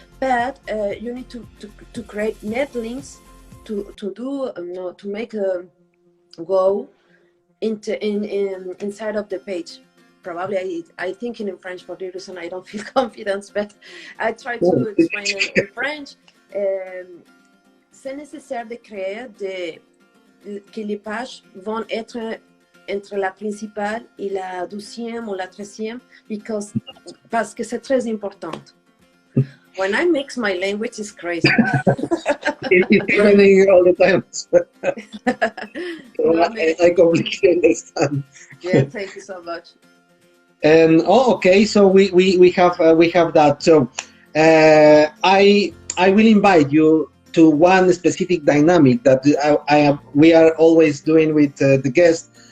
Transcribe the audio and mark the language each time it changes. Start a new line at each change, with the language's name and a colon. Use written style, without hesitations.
English: But you need to create net links to make a go inside of the page. Probably I think in French, for the reason I don't feel confident, but I try to explain in French.
French: C'est nécessaire de créer que les pages vont être entre la principale et la 12e ou la 13e, parce que c'est très important.
English: When I mix my language, it's crazy. It's happening all the time. I completely understand. Yeah, thank you so much. And okay, so we have that. So I will invite you to one specific dynamic that we are always doing with the guest.